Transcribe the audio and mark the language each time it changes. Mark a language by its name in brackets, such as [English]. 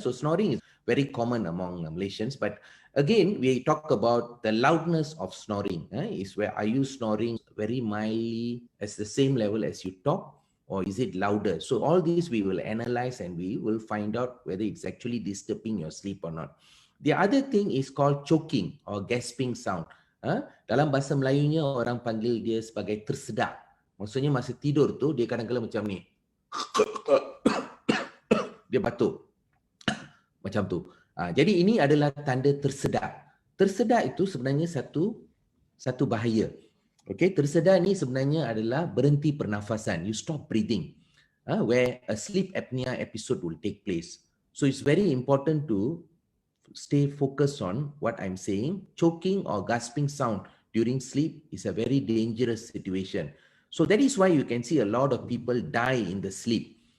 [English] So snoring is very common among Malaysians, but again, we talk about the loudness of snoring. Is where are you snoring very mildly, as the same level as you talk, or is it louder? So all these we will analyze and we will find out whether it's actually disturbing your sleep or not. The other thing is called choking or gasping sound. [Malay] Dalam bahasa Melayunya orang panggil dia sebagai tersedak. Maksudnya masa tidur tu dia kadang-kadang macam ni. Dia batuk. Macam tu. Jadi ini adalah tanda tersedak. Tersedak itu sebenarnya satu bahaya. Okay, tersedak ni sebenarnya adalah berhenti pernafasan. [English] You stop breathing. Where a sleep apnea episode will take place. So it's very important to stay focused on what I'm saying. Choking or gasping sound during sleep is a very dangerous situation. So that is why you can see a lot of people die in the sleep.